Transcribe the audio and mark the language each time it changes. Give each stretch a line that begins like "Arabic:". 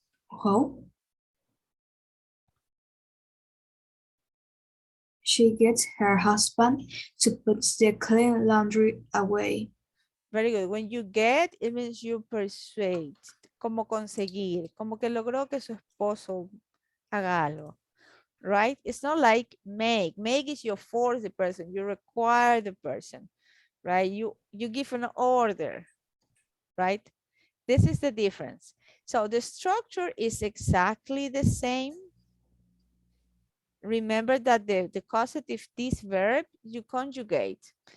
English: how? She gets her husband to put the clean laundry away. Very good. When you get, it means you persuade.
Spanish: Como conseguir. Como que logró que su esposo haga algo.
English: Right? It's not like make. Make is you force the person. You require the person. Right? You give an order. Right? This is the difference. So the structure is exactly the same. Remember that the causative, this verb, you conjugate.